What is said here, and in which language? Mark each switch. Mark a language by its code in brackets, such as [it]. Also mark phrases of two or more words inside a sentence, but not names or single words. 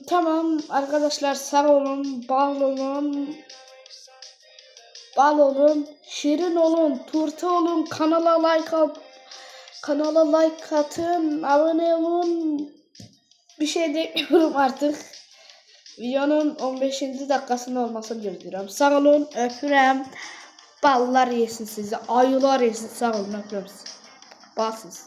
[tr] Tamam arkadaşlar sağ olun, bal olun, şirin olun, turta olun, kanala like atın, abone olun. Bir şey demiyorum artık. Videonun 15. dakikasında olmasını diliyorum. [az] Sağ olun, öpürəm. [tr] Ballar yesin sizi, ayılar yesin. [az] Sağ olun, öpürəm sizi. Basız.